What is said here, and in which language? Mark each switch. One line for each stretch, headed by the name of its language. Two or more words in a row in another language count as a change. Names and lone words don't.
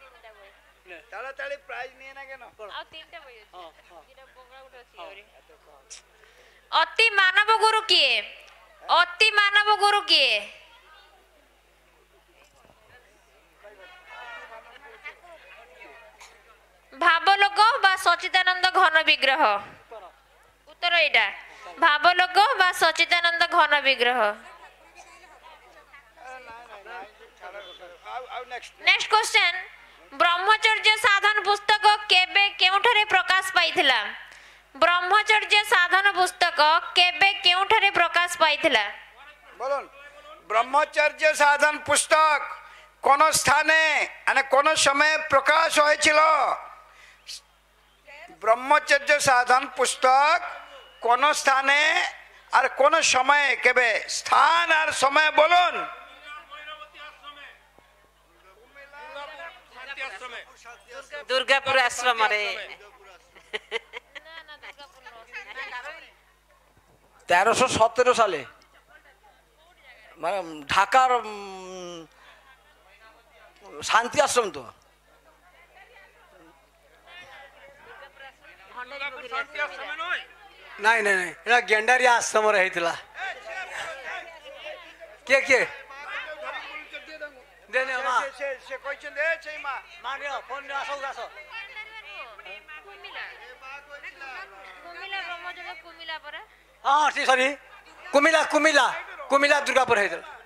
Odia: ଅତି ମାନବ ଗୁରୁ କିଏ ଅତି ମାନବ ଗୁରୁ କିଏ ଭାବଲୋକ ବା ସଚିଦାନନ୍ଦ ଘନ ବିଗ୍ରହ ଉତ୍ତର ଏଇଟା ଭାବଲୋକ ବା ସଚିଦାନନ୍ଦ ଘନ ବିଗ୍ରହ
English: next question
Odia: ବ୍ରହ୍ମଚର୍ଯ୍ୟ ସାଧନ ପୁସ୍ତକ କେବେ କେଉଁଠାରେ ପ୍ରକାଶ ପାଇଥିଲା ବ୍ରହ୍ମଚର୍ଯ୍ୟ ସାଧନ ପୁସ୍ତକ କେବେ କେଉଁଠାରେ ପ୍ରକାଶ ପାଇଥିଲା
Bangla: বলুন ব্রহ্মচর্য সাধন পুস্তক কোন স্থানে মানে কোন সময়ে প্রকাশ হয়েছিল ব্রহ্মচর্য সাধন পুস্তক কোন স্থানে আর কোন সময়ে কেবে স্থান আর সময় বলুন
Odia: ଦୁର୍ଗାପୁର ଆଶ୍ରମରେ
Bangla: 1317 সালে মানে ঢাকার শান্তি আশ্রম তো
Odia: ନାଇଁ ନାଇଁ ନାଇଁ ଏଇଟା ଗେଣ୍ଡାରିଆ ଆଶ୍ରମରେ ହେଇଥିଲା କିଏ କିଏ ହଁ ଠିକ ସରି କୁମିଲା କୁମିଲା କୁମିଲା ଦୁର୍ଗାପୁର ହେଇଥିଲା